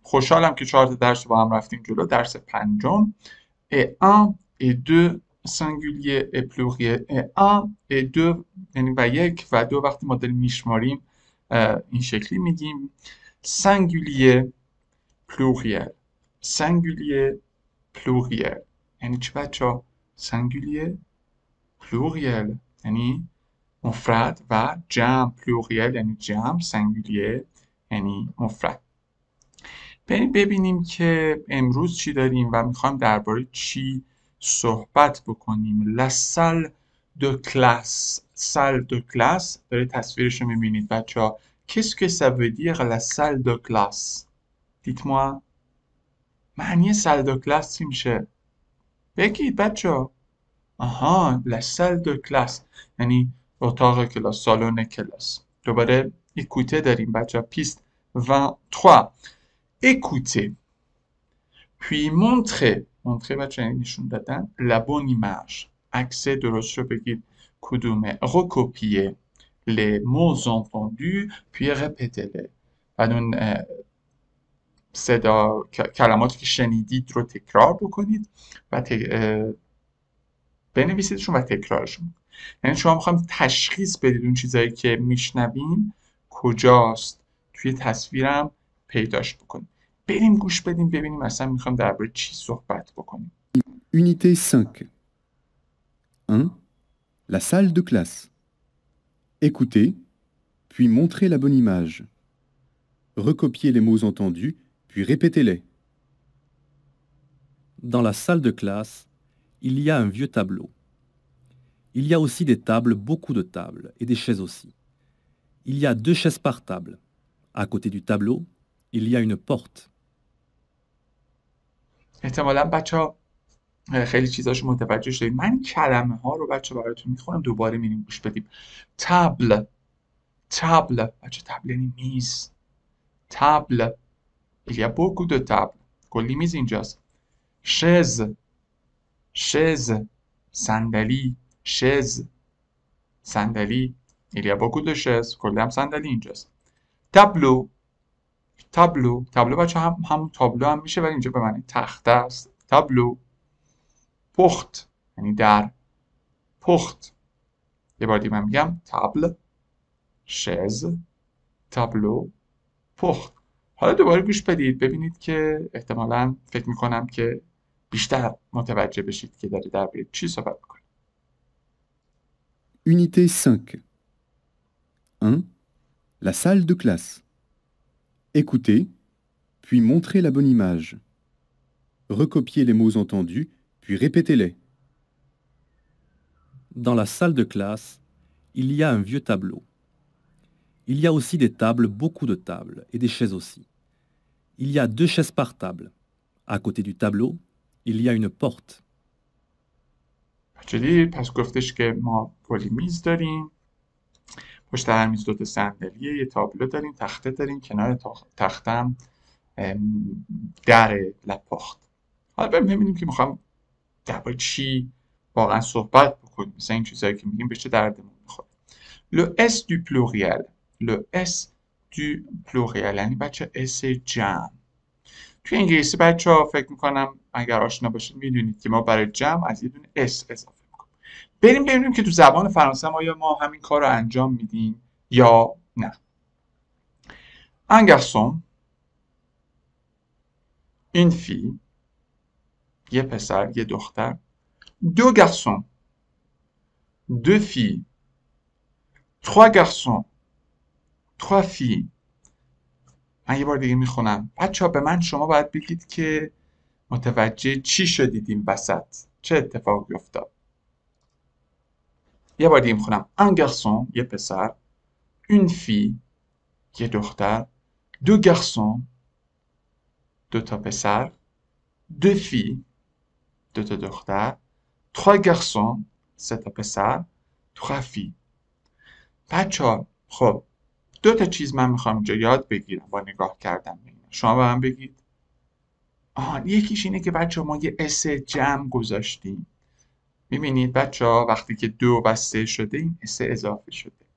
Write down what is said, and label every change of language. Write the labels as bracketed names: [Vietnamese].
[Persian] خوشحالم که 4 تا درس رو با هم رفتیم جلو. درس پنجم [French] et 1 et 2 singulier et pluriel [Persian] et 1 et 2 یعنی و یک و دو وقتی ما داریم میشماریم این شکلی میگیم [French] singulier pluriel singulier pluriel [Persian] یعنی چی بچه ها؟ singulier pluriel یعنی مفرد و جمع pluriel یعنی جمع singulier یعنی مفرد. بریم ببینیم که امروز چی داریم و میخوایم درباره چی صحبت بکنیم. [French] La salle de classe. [Persian] salle de classe داره تصویرش رو میبینید بچه ها. [French] Qu'est-ce que ça veut dire la salle de classe? Dites-moi. [Persian] معنی salle de classe چی میشه؟ بگید بچه ها. آها، la salle de classe یعنی اتاق کلاس، سالن کلاس. دوباره écoutez داریم بچه ها. [French] Piste 23. Écoutez. Puis montrer [Persian] بچه یعنی نشون دادن [French] la bonne image. [Persian] عکس درست رو بگید کدومه. [French] recopier les mots entendus puis répétez-les. [Persian] بعد اون صدا کلماتی که شنیدید رو تکرار بکنید و بنویسیدشون و تکرارشون. یعنی شما میخوایم تشخیص بدید اون چیزایی که میشنویم کجاست، توی تصویرم پیداش بکنید. بریم گوش بدیم ببینیم اصلا میخوایم درباره چی صحبت بکنیم. [French] Unité 5. 1. La salle de classe. Écoutez, puis montrez la bonne image. Recopiez les mots entendus, puis répétez-les. Dans la salle de classe, il y a un vieux tableau. Il y a aussi des tables, beaucoup de tables, et des chaises aussi. Il y a 2 chaises par table. À côté du tableau, il y a une porte. [Persian] احتمالاً بچه‌ها خیلی چیزاشو متوجه شدید. من کلمه ها رو بچه براتون میخونم، دوباره میریم گوش بدیم. تابل. بچه تابل یعنی میز. تابل. [French] Il y a beaucoup de tables. [Persian] کلی میز اینجاست. chaise. صندلی. صندلی. [French] Il y a beaucoup de chaises. [Persian] کلی هم صندلی اینجاست. تابلو بچه همون تابلو هم میشه ولی اینجا به معنی تخته است. تابلو. پخت یعنی در. پخت. یه بار دیگه من میگم تابل، شز، تابلو، پخت. حالا دوباره گوش بدید ببینید که احتمالاً فکر میکنم که بیشتر متوجه بشید که داره درباره چی صحبت میکنه. Unité 5. 1. La salle de classe. Écoutez, puis montrez la bonne image. Recopiez les mots entendus, puis répétez-les. Dans la salle de classe, il y a un vieux tableau. Il y a aussi des tables, beaucoup de tables, et des chaises aussi. Il y a 2 chaises par table. À côté du tableau, il y a une porte. دیدید پس گفتش که ما کلی میز داریم، پشت هر میز 2 تا صندلیه، یه تابلو داریم، تخته داریم، کنار تختم در لپاخت. حالا بریم ببینیم که میخوام درباره چی واقعا صحبت بکنیم. مثلا این چیزایی که میگیم به چه دردمون میخوره. [French] Le S du pluriel. Le S du pluriel [Persian] یعنی بچه S جمع. توی انگلیسی بچه ها فکر میکنم اگر آشنا باشید میدونید که ما برای جمع از یه دونه S اضافه میکنیم. بریم ببینیم که تو زبان فرانسه آیا ما همین کار رو انجام میدیم یا نه. [French] Un garçon, une fille, [Persian] یه پسر، یه دختر. [French] Deux garçons, deux filles, trois garçons, trois filles. [Persian] من یه بار دیگه میخونم. بچه‌ها به من شما باید بگید که متوجه چی شدید این وسط؟ چه اتفاقی افتاد؟ یه بار دیگه میخونم. [French] Un garçon، [Persian] یه پسر. [French] Une fille، [Persian] یه دختر. [French] Deux garçons، [Persian] 2 تا پسر. [French] Deux filles، [Persian] 2 تا دختر. [French] Trois garçons، [Persian] سه تا پسر، [French] trois filles. [Persian] بچه‌ها خب دو تا چیز من میخوام اینجا یاد بگیرم با نگاه کردن به اینا. شما به من بگید. یکیش اینه که بچه‌ها ما یه اس جمع گذاشتیم. میبینید بچه‌ها وقتی که 2 و 3 شده این اس اضافه شده.